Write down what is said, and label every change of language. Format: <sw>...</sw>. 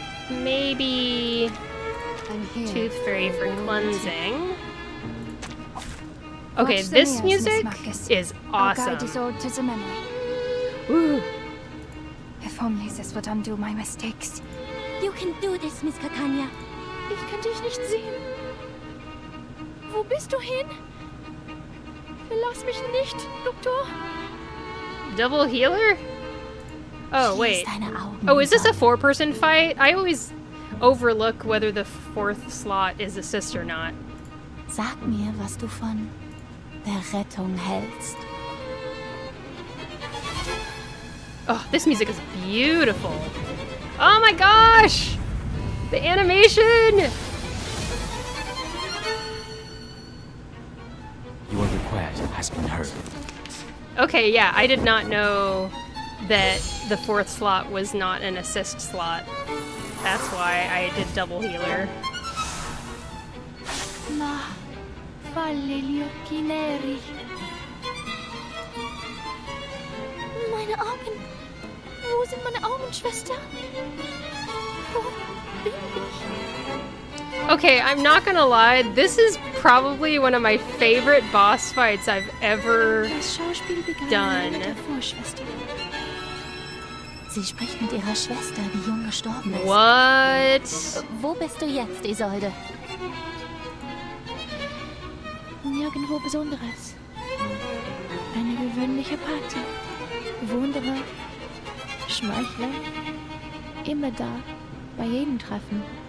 <en>Maybe Tooth Fairy for cleansing. Okay, this music is awesome. I'll guide us all to the memory. Ooh. If only this would undo my mistakes. You can do this, Miss Kakanya.</en> <de>Ich kann dich nicht sehen. Wo bist du hin? Verlass mich nicht, Doktor.</de> <en>Double healer? Oh, wait. Oh, is this a 4-person fight? I always overlook whether the 4th slot is assist or not.</en> <de>Sag mir, was du von der Rettung hältst.</de> <en>Oh, this music is beautiful. Oh my gosh! The animation! Your request has been heard. Okay, yeah, I did not know that the 4th slot was not an assist slot. That's why I did double healer. Ma, falle gli occhi neri.</en> <de>Meine Augen. Wo sind meine Augen, Schwester? Wo bin ich?</de> <en>Okay, I'm not gonna lie, this is probably one of my favorite boss fights I've ever done.</en> <de>Sie spricht mit ihrer Schwester, die jung gestorben ist.</de> <en>What?</en> <de>Wo bist du jetzt, Isolde? Nirgendwo Besonderes. Eine gewöhnliche Party. Bewunderer, Schmeichler, immer da, bei jedem Treffen.</de>